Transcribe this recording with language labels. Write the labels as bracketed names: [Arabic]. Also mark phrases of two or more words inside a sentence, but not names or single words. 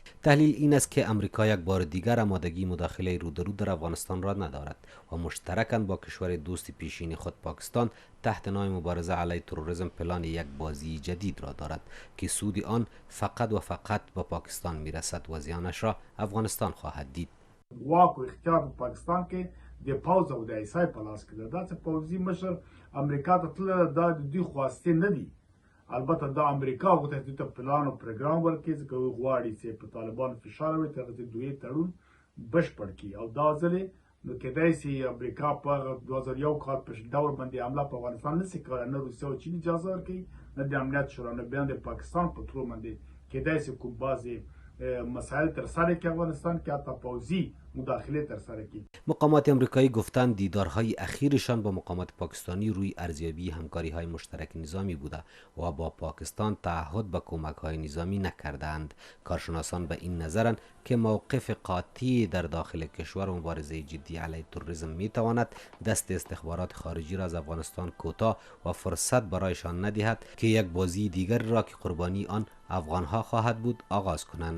[Persian] تحلیل این است که آمریکا یک بار دیگر آمادگی مداخله رو در رو در افغانستان را ندارد و مشترکاً با کشور دوست پیشین خود پاکستان تحت نام مبارزه علیه تروریسم پلان یک بازی جدید را دارد که سود آن فقط و فقط به پاکستان میرسد و زیانش را افغانستان خواهد دید. [Pashto] واک و اختیار په پاکستان کې د پوز او د ایسای په لاس کې ده. داسې پوځي مشر امریکا ته تللی دا د دوی خواستې نه دي. البته دا امریکا غوښتل چې ته پلان او پروګرام ورکړي ځکه هغوی غواړي چې په طالبانو فشار راوړي تر هغه دوی تړون بشپړ کړي او دا ځلې نو کېدای شي امریکا په 2001 کال په ډول باندې حمله په افغانستان نشي کولی، نه روسیه او چین اجازه ورکوي، نه د امنیت شورا، نه بیا د پاکستان په تلو باندې کېدای شي کوم بعضې مسائل ترسره که افغانستان که حتی پوځي مداخله ترسره کی. [Persian] مقامات آمریکایی گفتند دیدارهای اخیرشان با مقامات پاکستانی روی ارزیابی همکاری‌های مشترک نظامی بوده و با پاکستان تعهد به کمک‌های نظامی نکردند. کارشناسان به این نظرند که موقف قاطع در داخل کشور مبارزه جدی علیه تروریسم می‌تواند دست استخبارات خارجی را از افغانستان کوتاه و فرصت برایشان ندهد که یک بازی دیگر را که قربانی آن افغان‌ها خواهد بود آغاز کنند.